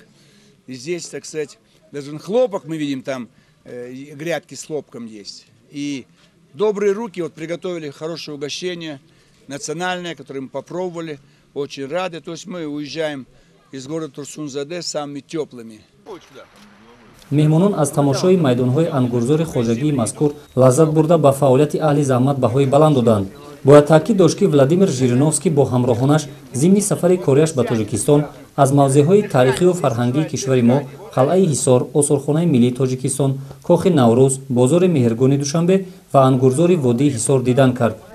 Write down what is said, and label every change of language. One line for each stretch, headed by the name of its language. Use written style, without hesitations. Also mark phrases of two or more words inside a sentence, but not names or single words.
Russian: И здесь, так сказать, даже хлопок мы видим, там грядки с хлопком есть. И добрые руки вот приготовили хорошее угощение, национальное, которое мы попробовали, очень рады. То есть мы уезжаем из города Турсун-Заде самыми теплыми.
Tajik: меҳмонон аз тамошои майдонҳои ангурзори хоҷагии мазкур лаззат бурда ба фаъолияти аҳли заҳмат баҳои баланд доданд. бояд таъкид дошт ки Владимир Жириновский бо ҳамроҳонаш зимни сафари кориаш ба Тоҷикистон аз мавзеъҳои таърихиву фарҳангии кишвари мо қалъаи Ҳисор, осорхонаи миллии Тоҷикистон, кохи Наврӯз, бозори Меҳргони Душанбе ва ангурзори водии Ҳисор дидан кард.